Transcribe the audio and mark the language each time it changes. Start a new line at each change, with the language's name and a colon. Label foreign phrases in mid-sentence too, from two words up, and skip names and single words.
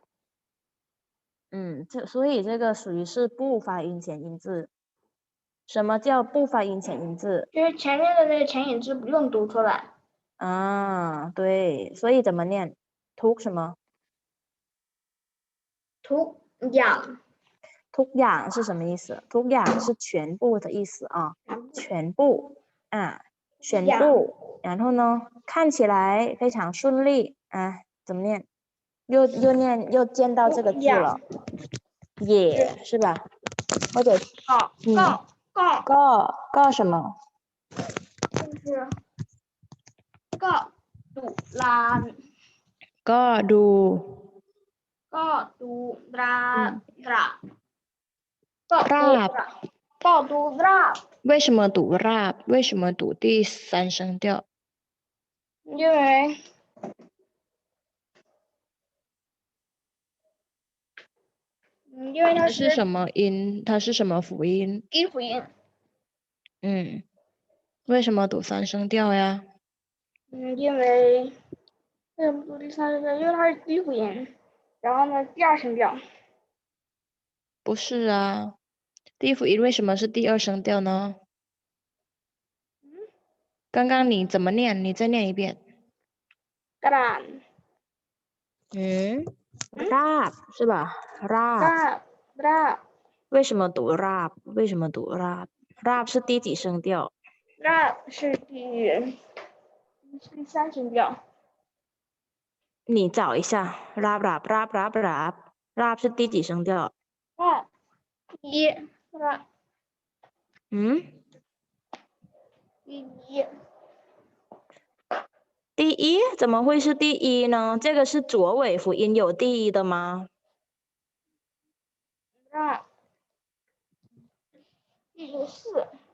Chinese: 所以这个属于是不发音前音字什么叫不发音前音字就是前面的那个前引字不用读出来对所以怎么念ทุก什么土养
Thai: ทุกอย่าง
Chinese: 是什么意思？
Thai: ทุกอย่าง
Chinese: 是全部的意思啊，全部啊，全部。然后呢，看起来非常顺利啊，怎么念？又见到这个字了，也是吧？或者ก็什么？就是
Thai: ก็ดุลาน ก็ดู ก็ดูราระ ราบ ก็ดูราบ
Chinese: 为什么读ราบ？ 为什么读第三声调？因为因为它是什么音？它是什么辅音？低辅音。嗯，为什么读三声调呀？因为为什么读第三声调？因为它是低辅音，然后呢，第二声调。不是啊，第一辅音为什么是第二声调呢？刚刚你怎么念？你再念一遍。
Thai: กระดาน
Chinese: ราบ是吧？ ราบ
Thai: ราบ
Chinese: 为什么读ราบ？ 为什么读ราบ？ราบ是第几声调？ ราบ是第三声调。你找一下，
Thai: ราบราบราบราบราบราบ
Chinese: 是第几声调？ ราบ一ราบ第一第一怎么会是第一呢？这个是浊尾辅音，有第一的吗？ ราบ第四。